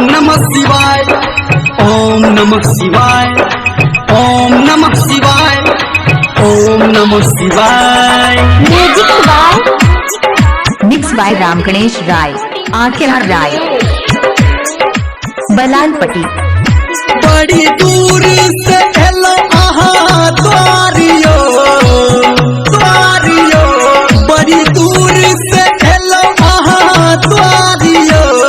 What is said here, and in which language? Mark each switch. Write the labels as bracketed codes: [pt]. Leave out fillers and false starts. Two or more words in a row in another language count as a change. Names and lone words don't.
[sa] नमः शिवाय, ओम नमः शिवाय, ओम नमः शिवाय, ओम नमः शिवाय। [en] music by mix by राम गणेश राय, आखेड़ा राय, बलालपट्टी। [bho] बड़ी दूर से हेलो आहा द्वारियो द्वारियो, बड़ी दूर से हेलो आहा द्वारियो।